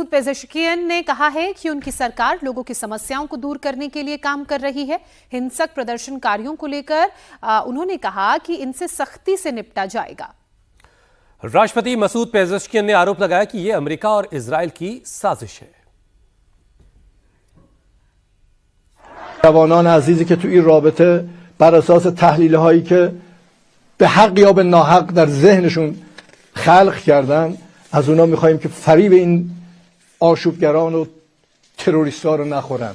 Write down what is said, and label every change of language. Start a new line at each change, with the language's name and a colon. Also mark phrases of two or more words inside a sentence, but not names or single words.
Hindi: पेजेश्कियन ने कहा है कि उनकी सरकार लोगों की समस्याओं को दूर करने के लिए काम कर रही है। हिंसक प्रदर्शनकारियों को लेकर उन्होंने कहा कि इनसे सख्ती से निपटा जाएगा। राष्ट्रपति मसूद पेजेश्कियन ने आरोप लगाया कि यह अमेरिका और इजराइल की साजिश है।
Persian: جوانان عزیزی که تو این رابطه بر اساس تحلیل‌هایی که به حق یا به ناحق در ذهنشون خلق کردن از اونا می‌خوایم که فریب این آشوبگران و تروریست‌ها رو نخورن.